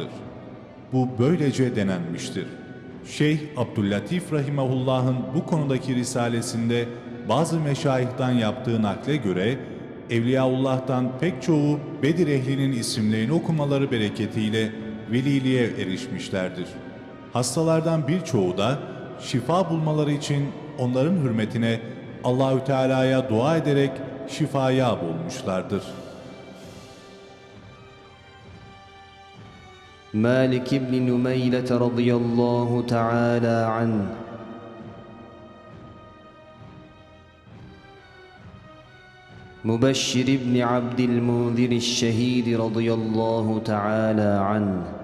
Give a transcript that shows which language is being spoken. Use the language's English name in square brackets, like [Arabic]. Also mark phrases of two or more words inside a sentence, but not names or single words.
[Turkish] Bu böylece denenmiştir. Şeyh Abdüllatif rahimehullah'ın bu konudaki risalesinde bazı meşayihtan yaptığı nakle göre Evliyaullah'tan pek çoğu Bedir ehlinin isimlerini okumaları bereketiyle veliliğe erişmişlerdir. Hastalardan birçoğu da şifa bulmaları için onların hürmetine Allahü Teala'ya dua ederek şifaya bulmuşlardır. [Arabic] مالك بن نميلة رضي الله تعالى عنه مبشر بن عبد المنذر الشهيد رضي الله تعالى عنه